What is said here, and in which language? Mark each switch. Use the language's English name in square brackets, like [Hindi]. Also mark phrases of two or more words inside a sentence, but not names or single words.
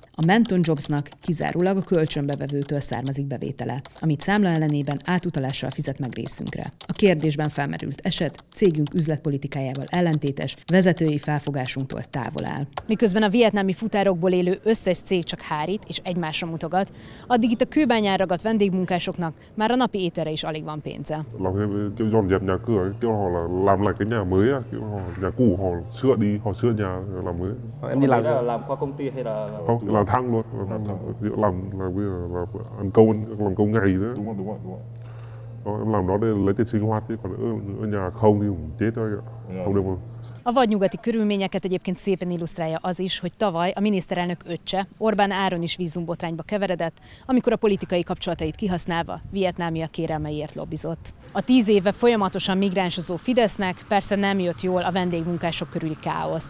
[Hungarian] A Menton Jobsnak kizárólag a kölcsönbevevőtől származik bevétele, amit számla ellenében átutalással fizet meg részünkre. A kérdésben felmerült eset cégünk üzletpolitikájával ellentétes, vezetői felfogásunktól távol áll. Miközben a vietnámi futárokból élő összes cég csak hárít és egymásra mutogat, addig itt a kőbányán ragadt vendégmunkásoknak már a napi ételre is alig van pénze. [Vietnamese] Dọn dẹp nhà cửa, kiểu họ là làm lại cái nhà mới á, kiểu họ nhà cũ họ sửa đi, họ sửa nhà làm mới. Em đi làm qua công ty hay là không, làm thăng luôn, làm bây giờ là ăn công ngày nữa. Đúng rồi. Em làm đó để lấy tiền sinh hoạt chứ còn ở nhà không thì cũng chết thôi ạ. Không được không? [Hungarian] A vadnyugati körülményeket egyébként szépen illusztrálja az is, hogy tavaly a miniszterelnök öccse, Orbán Áron is vízumbotrányba keveredett, amikor a politikai kapcsolatait kihasználva vietnámiak kérelmeiért lobbizott. A 10 éve folyamatosan migránsozó Fidesznek persze nem jött jól a vendégmunkások körüli káosz.